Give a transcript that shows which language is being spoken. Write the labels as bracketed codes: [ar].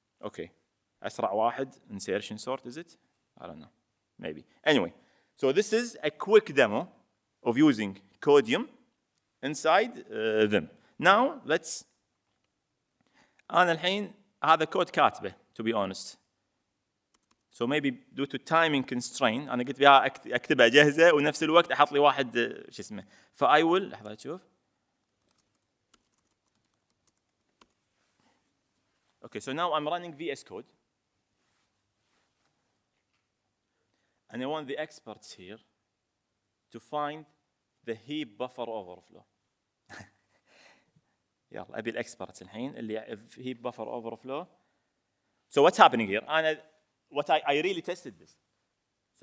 [en] okay [ar] أسرع واحد [en] insertion sort is it? I don't know maybe. anyway so this is a quick demo of using Codium inside them. now let's [ar] أنا الحين هذا كود كاتبه [en] to be honest so maybe due to timing constraint [ar] أنا قلت بها أكتبها جاهزة ونفس الوقت أحط لي واحد شو اسمه فI will لحظة تشوف. [en] okay so now I'm running VS Code and I want the experts here to find the heap buffer overflow. [ar] يلا أبي الإكسبرتس الحين اللي [en] heap buffer overflow. so what's happening here? I really tested this. so